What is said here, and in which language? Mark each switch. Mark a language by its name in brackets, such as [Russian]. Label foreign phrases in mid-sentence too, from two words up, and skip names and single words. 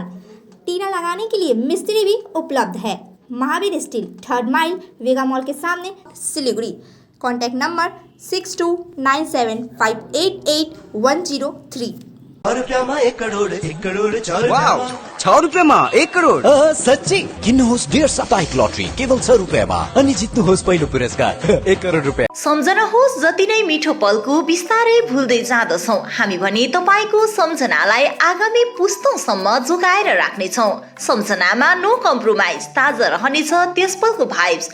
[Hindi] टीना लगाने के लिए मिस्त्री भी उपलब्ध है। महावीर स्टील, 3rd माइल, वेगा मॉल के सामने, सिलीगुड़ी। कॉन्टैक्ट नंबर 6297588103। [Nepali] रुपया 1 करोड़ 1 करोड़ 4 ₹6 1 करोड़ सच्ची किन्नुहोस् डेढ साप्ताहिक लटरी केवल ₹6 अनि जित्नुहोस् पहिलो पुरस्कार 1 करोड रुपैयाँ। सम्झनुहोस् जति नै मिठो पलको बिस्तारै भुल्दै जाँदछौँ हामी भने तपाईँको सम्झनालाई आगामी पुस्तौँसम्म जोगाएर राख्नेछौँ। सम्झनामा [English] no compromise, [Nepali] ताजा रहनेछ त्यस पलको भाइब्स।